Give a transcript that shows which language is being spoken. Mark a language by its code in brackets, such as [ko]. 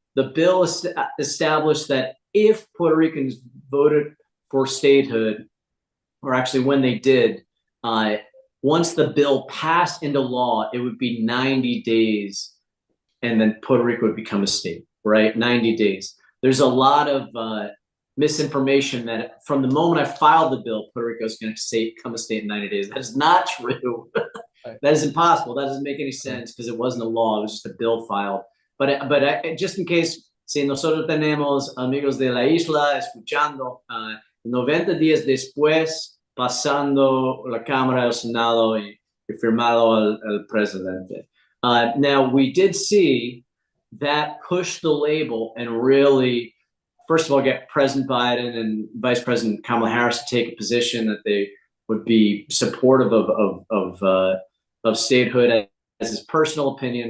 [en] The bill established that if Puerto Ricans voted for statehood, or actually when they did, once the bill passed into law, it would be 90 days, and then Puerto Rico would become a state, right? 90 days. There's a lot of misinformation that from the moment I filed the bill, Puerto Rico is going to become a state in 90 days. That is not true. That is impossible. That doesn't make any sense because it wasn't a law. It was just a bill filed. But just in case, [es] si nosotros tenemos amigos de la isla escuchando, 90 días después, pasando la Cámara del Senado y firmado al presidente. [en] Now, we did see that push the label and really, first of all, get President Biden and Vice President Kamala Harris to take a position that they would be supportive of statehood as his personal opinion.